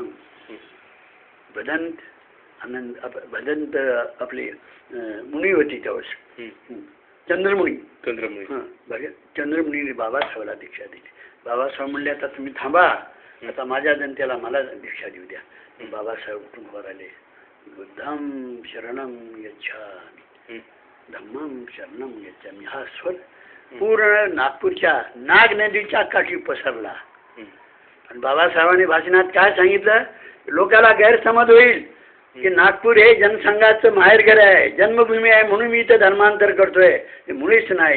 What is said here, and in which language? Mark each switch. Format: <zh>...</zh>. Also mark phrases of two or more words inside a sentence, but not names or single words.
<mr>भदंत आनंद भदंत आपली मुनी होती त्यावेळेस, चंद्रमुनी. चंद्रमुनी बाबासाहेबाला दीक्षा दिली. बाबासाहेब म्हणले आता तुम्ही थांबा, आता माझ्या जनतेला मला दीक्षा देऊ द्या. बाबासाहेब उठून वर आले.</mr> <pi>बुद्धम शरणम गच्छामि, धम्मम शरणम गच्छामि.</pi> <mr>हा स्वर पूर्ण नागपूरच्या नाग नदीच्या काठी पसरला. आणि बाबासाहेबांनी भाषणात काय सांगितलं, लोकांना गैरसमज होईल की नागपूर हे जनसंघाचं माहेरघर आहे, जन्मभूमी आहे, म्हणून मी इथं धर्मांतर करतोय. हे मुळीच नाही.</mr>